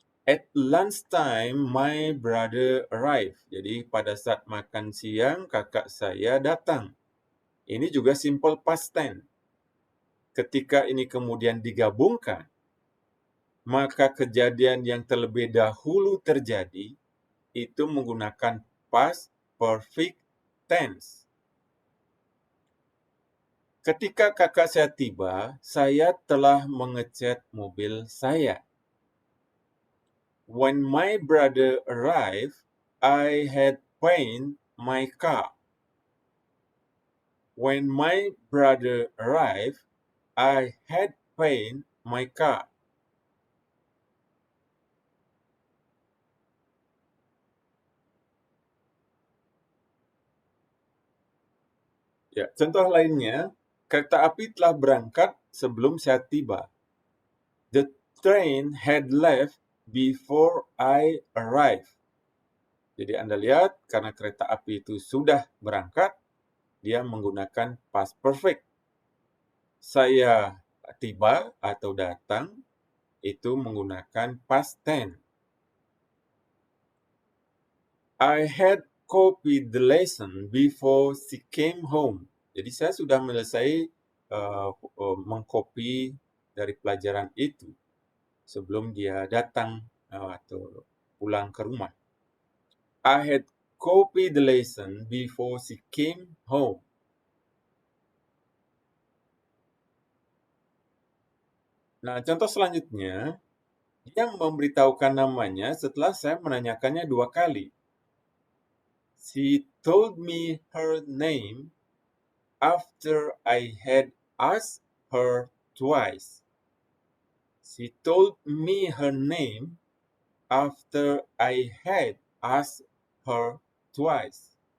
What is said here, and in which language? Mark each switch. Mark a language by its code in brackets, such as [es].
[en] At lunchtime, my brother arrived. [id] Jadi pada saat makan siang, kakak saya datang. Ini juga simple past tense. Ketika ini kemudian digabungkan, maka kejadian yang terlebih dahulu terjadi itu menggunakan past perfect tense. Ketika kakak saya tiba, saya telah mengecat mobil saya. [en] When my brother arrived, I had painted my car. When my brother arrived, I had painted my car. [id] Ya, contoh lainnya, kereta api telah berangkat sebelum saya tiba. [en] The train had left before I arrived. [id] Jadi Anda lihat, karena kereta api itu sudah berangkat, dia menggunakan past perfect. Saya tiba atau datang, itu menggunakan past tense. [en] I had copied the lesson before she came home. [id] Jadi saya sudah selesai mengcopy dari pelajaran itu sebelum dia datang atau pulang ke rumah. [en] I had copied the lesson before she came home. [id] Nah, contoh selanjutnya, dia memberitahukan namanya setelah saya menanyakannya 2 kali. [en] She told me her name after I had asked her twice. She told me her name after I had asked her twice.